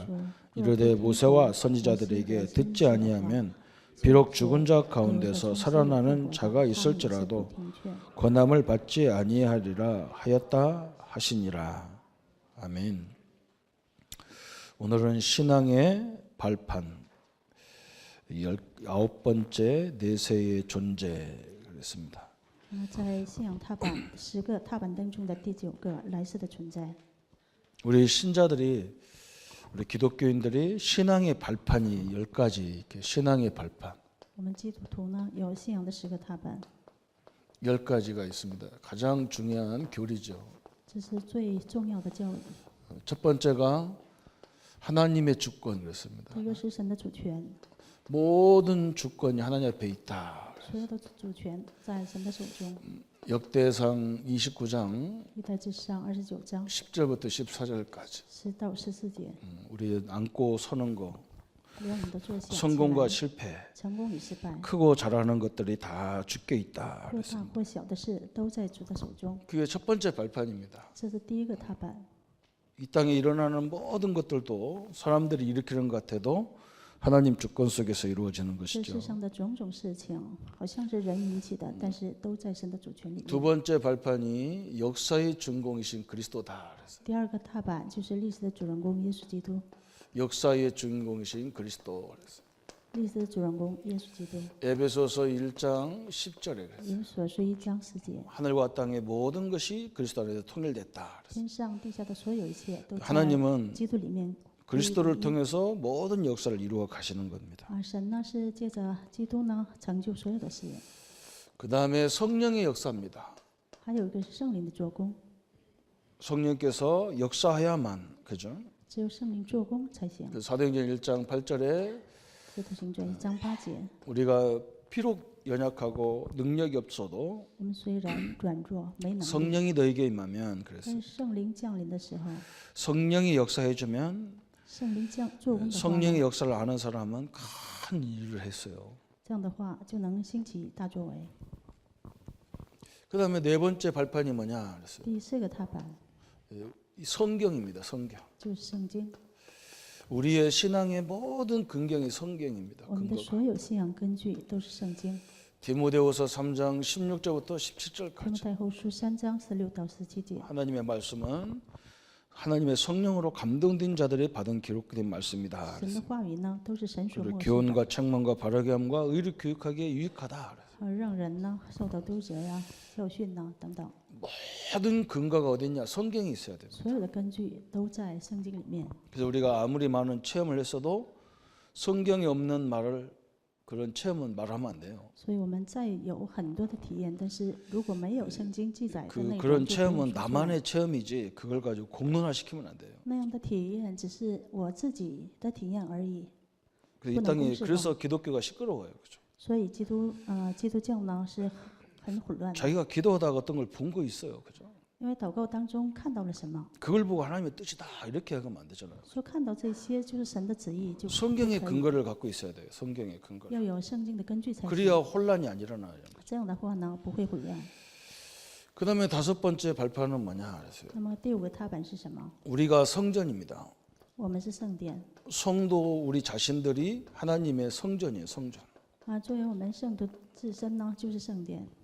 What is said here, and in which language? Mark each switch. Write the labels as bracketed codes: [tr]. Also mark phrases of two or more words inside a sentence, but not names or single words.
[ko] 이르되 모세와 선지자들에게 듣지 아니하면 비록 죽은 자 가운데서 살아나는 자가 있을지라도 권함을 받지 아니하리라 하였다 하시니라. 아멘. 오늘은 신앙의 발판 19번째 내세의 존재 그랬습니다. [zh] 在信仰踏板10个踏板当中的第9个来世的存在。 [ko] 우리 신자들이 우리 기독교인들이 신앙의 발판이 10가지 이렇게 신앙의 발판 [zh] 我们基督徒呢有信仰的10个踏板， [ko] 10가지가 있습니다. 가장 중요한 교리죠. [zh] 这是最重要的教理。 [ko] 첫 번째가 하나님의 주권 그랬습니다. [zh] 第一个是神的主权， [ko] 모든 주권이 하나님 앞에 있다. [zh] 所有的主权在神的手中。 [ko] 역대상 29장 [zh] 历代志上29章 [ko] 10절부터 14절까지 [zh] 10 到14节， [ko] 우리 앉고 서는 거 [zh] 连我们的坐下起 [ko] 성공과 [zh] 来， [ko] 실패 [zh] 成功与失败， [ko] 크고 잘하는 것들이 다 주께 있다. [zh] 或大或小的事都在主的手中。 [ko] 그게 첫 번째 발판입니다. [zh] 这是第一个踏板。 [ko] 이 땅에 일어나는 모든 것들도 사람들이 일으키는 것 같아도 하나님 주권 속에서 이루어지는 [zh] 这 [ko] 것이죠. [zh] 世上的种种事情，好像是人引起的，但是都在神的主权里 [ko] 두 [zh] 面。 [ko] 번째 발판이 역사의 주인공이신 그리스도다. 그래서 [zh] 第二个踏板就是历史的主人公耶稣基督， [ko] 역사의 주인공이신 그리스도. 그래서 [zh] 历史的主人公耶稣基督。 [ko] 에베소서 1장 10절에 그래서 [zh] 以所书1章10节， [ko] 하늘과 땅의 모든 것이 그리스도 안에서 통일됐다. 그래서 [zh] 天上地下的所有一切都在 [ko] 하나님은 [zh] 基督里面。 [ko] 그리스도를 통해서 모든 역사를 이루어 가시는 겁니다. [zh] 神呢是借着基督呢成就所有的事， [ko] 그 다음에 성령의 역사입니다. [zh] 还有一个是圣灵的做工， [ko] 성령께서 역사해야만 그죠? [zh] 只有圣灵做工才行。 [ko] 그 사도행전 1장 8절에 [zh] 使徒行传1章8节， [ko] 우리가 비록 연약하고 능력이 없어도 [zh] 我们虽然软弱没能力， [ko] 성령이 너에게 임하면 그래서 [zh] 但是圣灵降临的时候， [ko] 성령이 역사해주면 [zh] 圣灵做工的话， [ko] 성령의 역사를 아는 사람은 큰 일을 했어요. [zh] 这样的话就能兴起大作为。 [ko] 그 다음에 네 번째 발판이 뭐냐 그랬어요. [zh] 第4个踏板 [ko] 이 성경입니다. 성경. [zh] 就是圣经， [ko] 우리의 신앙의 모든 근경이 성경입니다. [zh] 我们的 [ko] 근거가. [zh] 所有信仰根据都是圣经。 [ko] 디모데후서 3장 16절부터 [zh] 提摩 [ko] 17절까지 [zh] 太后书3章16到17节， [ko] 하나님의 말씀은 하나님의 성령으로 감동된 자들이 받은 기록된 말씀이다. [zh] 神的话语呢都是神所 [ko] 그리고 [zh] 默示的， [ko] 교훈과 책망과 바르게 함과 의를 교육하기에 유익하다. [zh] 让人呢受到督责呀、教训呐等等， [ko] 모든 근거가 어디 있냐? 성경이 있어야 됩니다. [zh] 所有的根据都在圣经里面。 [ko] 그래서 우리가 아무리 많은 체험을 했어도 성경에 없는 말을 그런 체험은 말하면 안 돼요. [zh] 所以我们再有很多的体验，但是如果没有圣经记载的内容， [ko] 그런 [zh] 就不用 [ko] 체험은 [zh] 说出来。 [ko] 나만의 체험이지 그걸 가지고 공론화시키면 안 돼요. [zh] 那样的体验只是我自己的体验而已。 [ko] 이 땅에 그래서 기독교가 시끄러워요. 그죠? [zh] 所以基督教呢是很混乱的， [ko] 자기가 기도하다가 어떤 걸 본 거 있어요. 그죠? [zh] 因为祷告当中看到了什么， [ko] 그걸 보고 하나님의 뜻이다 이렇게 하면 안 되잖아요. [zh] 说看到这些就是神的旨意，就 [ko] 성경의 근거를 갖고 있어야 돼요. 성경의 근거. [zh] 要有圣经的根据才行。 [ko] 그래야 혼란이 안 일어나요. [zh] 这样的话呢，不会混乱。 [ko] 그다음에 다섯 번째 발판은 뭐냐 그랬어요. [zh] 那么第五个踏板是什么？ [ko] 우리가 성전입니다. [zh] 我们是圣殿 [ko] 성도 우리 자신들이 하나님의 성전이에요. 성전. [zh] 啊，作为我们圣徒自身呢，就是圣殿。